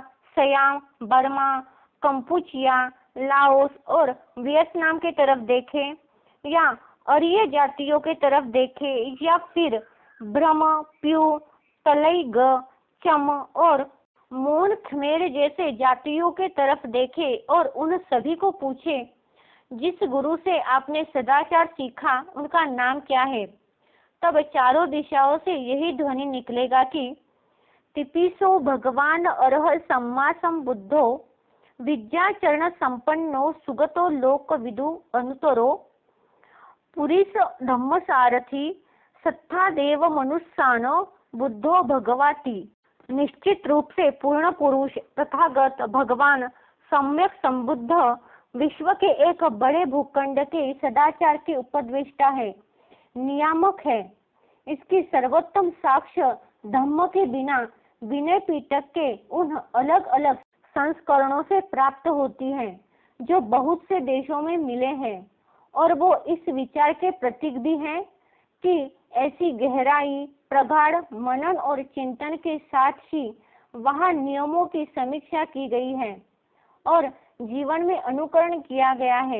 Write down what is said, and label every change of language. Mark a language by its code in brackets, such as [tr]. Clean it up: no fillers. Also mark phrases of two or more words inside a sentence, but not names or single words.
[hi] सयाम, बर्मा, कंपुचिया, लाओस और वियतनाम की तरफ देखें या आर्य जातियों की तरफ देखें या फिर ब्रह्म, प्यू, तलैग, चम और मोन खमेर जैसे जातियों के तरफ देखें और उन सभी को पूछे जिस गुरु से आपने सदाचार सीखा उनका नाम क्या है। तब चारों दिशाओं से यही ध्वनि निकलेगा कि [pi] तिपिसो भगवान अरह सम्मा संबुद्धो विद्याचरण संपन्नो सुगतो लोक विदु अनुतरो पुरीस धम्म सारथी सत्ता देव मनुष्यानो बुद्धो भगवाती। [hi] निश्चित रूप से पूर्ण पुरुष तथागत भगवान सम्यक संबुद्ध विश्व के एक बड़े भूखंड के सदाचार के उपदेष्टा है, नियामक है। इसकी सर्वोत्तम साक्ष्य धम्म के बिना विनय पिटक के उन अलग अलग संस्करणों से प्राप्त होती है जो बहुत से देशों में मिले हैं, और वो इस विचार के प्रतीक भी हैं कि ऐसी गहराई, प्रगाढ़ मनन और चिंतन के साथ ही वहाँ नियमों की समीक्षा की गई है और जीवन में अनुकरण किया गया है।